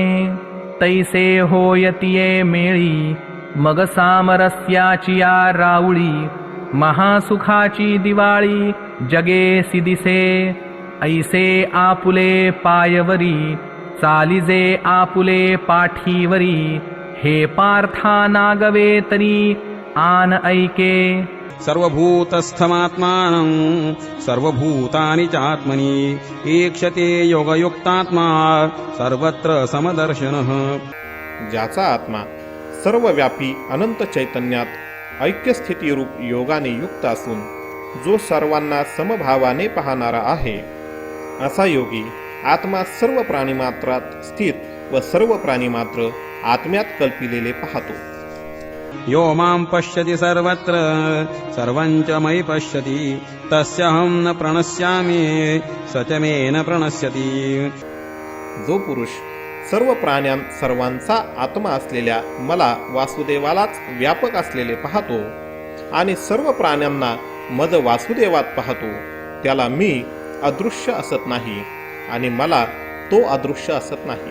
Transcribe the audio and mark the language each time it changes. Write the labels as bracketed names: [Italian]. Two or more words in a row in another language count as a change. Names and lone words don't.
[Marathi] तैसे होयतिये मेळी, मग सामरस्याचिया राऊळी, महासुखाची दिवाळी जगेसी दिसे. ऐसे आपुले पायवरी, चालिजे आपुले पाठीवरी, हे पार्था नागवे तरी आन ऐके. [Sanskrit] सर्वभूतस्थमात्मानं सर्वभूतानि चात्मनि ईक्षते योगयुक्तात्मा सर्वत्र समदर्शनः. [Marathi] ज्याचा आत्मा सर्वव्यापी अनंत चैतन्यात ऐक्यस्थितीरूप योगाने युक्त असून जो सर्वांना समभावाने पाहणारा आहे, असा योगी आत्मा सर्व प्राणीमात्रात स्थित व सर्व प्राणीमात्र आत्म्यात कल्पिलेले पाहतो. [Sanskrit] यो मां पश्यति सर्वत्र सर्वं च मयि पश्यति तस्याहं न प्रणश्यामि स च मे न प्रणश्यति. [Marathi] जो पुरुष सर्व प्राण्यांत सर्वांचा आत्मा असलेल्या मला वासुदेवालाच व्यापक असलेले पाहतो आणि सर्व प्राण्यांना मद वासुदेवात पाहतो, त्याला मी अदृश्य असत नाही आणि मला तो अदृश्य असत नाही.